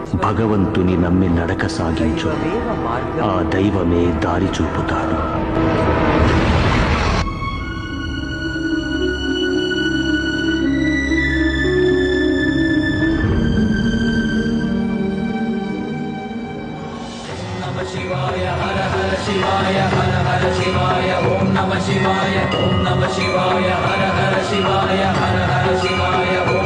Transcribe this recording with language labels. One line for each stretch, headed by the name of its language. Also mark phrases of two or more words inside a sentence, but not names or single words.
Telugu: భగవంతుని నమ్మి నడక సాగించు, ఆ దైవమే దారి చూపుతాడు.
Sanskrit: शिवाय हर हर शिवाय हर हर शिवाय ओम नमः शिवाय ओम नमः शिवाय हर हर शिवाय हर हर शिवाय